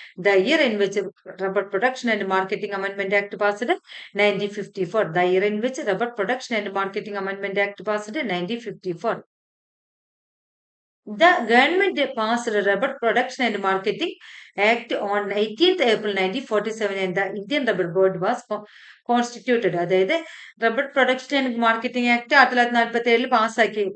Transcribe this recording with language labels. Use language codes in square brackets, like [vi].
[en] The year in which rubber production and marketing amendment act passed 1954. The year in which rubber production and marketing amendment act passed 1954. The government passed Rubber Production and Marketing Act on 18th April 1947 and the Indian Rubber Board was constituted. [ml] അതായത് rubber production and marketing act 1947 പാസ്സാക്കി.